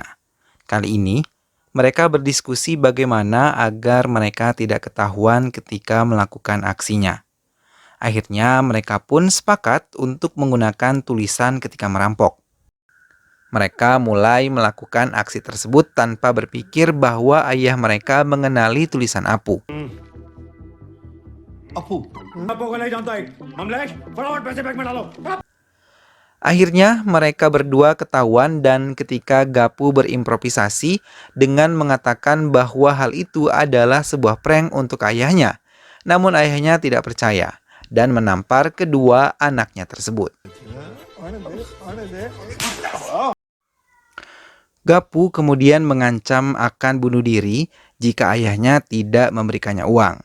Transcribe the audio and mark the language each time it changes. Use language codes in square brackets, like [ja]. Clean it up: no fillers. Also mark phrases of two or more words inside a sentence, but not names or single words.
[id] Kali ini, mereka berdiskusi bagaimana agar mereka tidak ketahuan ketika melakukan aksinya. Akhirnya, mereka pun sepakat untuk menggunakan tulisan ketika merampok. Mereka mulai melakukan aksi tersebut tanpa berpikir bahwa ayah mereka mengenali tulisan Apu. [hi] अपू अपू को नहीं जानता है ममलेश फटाफट पैसे बैग में डालो [id] Akhirnya mereka berdua ketahuan dan ketika Gapu berimprovisasi dengan mengatakan bahwa hal itu adalah sebuah prank untuk ayahnya. Namun ayahnya tidak percaya dan menampar kedua anaknya tersebut. Gapu kemudian mengancam akan bunuh diri jika ayahnya tidak memberikannya uang.